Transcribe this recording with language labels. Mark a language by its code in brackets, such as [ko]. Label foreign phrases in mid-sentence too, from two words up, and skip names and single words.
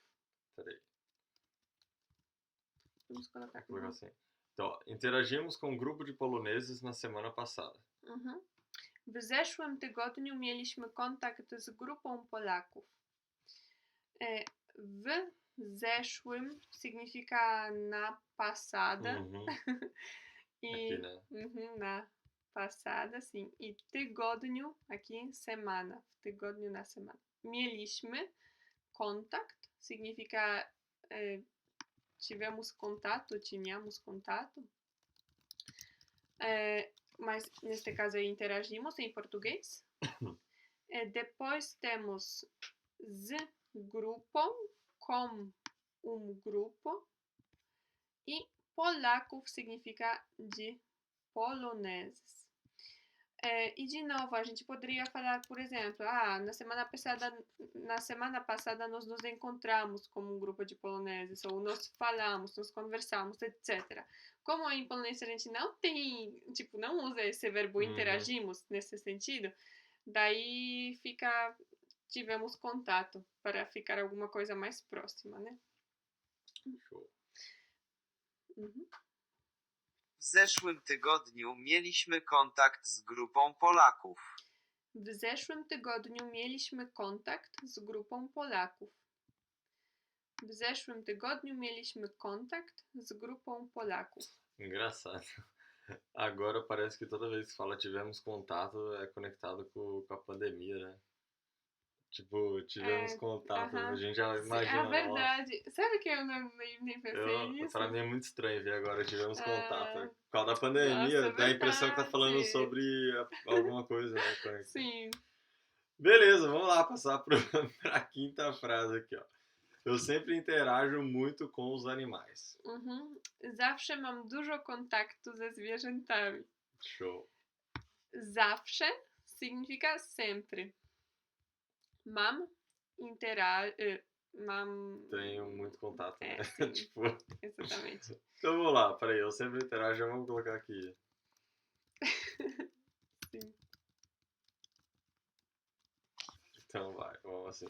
[pt] Peraí, Vamos colocar vou colocar assim. Então, ó, interagimos com um grupo de poloneses na semana passada. Mhm. [pl] W zeszłym tygodniu mieliśmy kontakt z grupą Polaków. W zeszłym [pt] significa na passada. Uhum. E Aqui, né? na passada, sim. E tygodniu, aqui semana. [pl] W tygodniu [pt] na semana. [pl] Mieliśmy kontakt, [pt] significa tivemos contato, tínhamos contato. Mas neste caso aí interagimos em português. Depois temos [pl] z grupą, [pt] com grupo. E Polaków significa de poloneses. E de novo, a gente poderia falar, por exemplo, na semana passada nós nos encontramos como um grupo de poloneses, ou nós falamos, nós conversamos, etc. Como em polonês a gente não tem, não usa esse verbo interagimos nesse sentido, daí tivemos contato, para ficar alguma coisa mais próxima, né? Show. Mhm. [pl] W zeszłym tygodniu mieliśmy kontakt z grupą Polaków. W zeszłym tygodniu mieliśmy kontakt z grupą Polaków. W zeszłym tygodniu mieliśmy kontakt z grupą Polaków. [pt] Engraçado. Agora parece que toda vez que fala tivemos contato é conectado com a pandemia, né? Tipo, tivemos contato, a gente já imagina. É verdade. Sabe que eu nem pensei nisso? Pra mim é muito estranho ver agora, tivemos contato. Por causa da pandemia, Nossa, dá a impressão que tá falando verdade. sobre alguma coisa, né? Sim. Beleza, vamos lá passar pra quinta frase aqui, ó. Eu sempre interajo muito com os animais. [pl] Zawsze mam dużo kontaktu ze zwierzętami. [pt] Show. Zawsze significa sempre. Tenho muito contato, né? Tipo... Exatamente. Então vamos lá, peraí, eu sempre interajo, vamos colocar aqui. Sim. Então vai, vamos assim.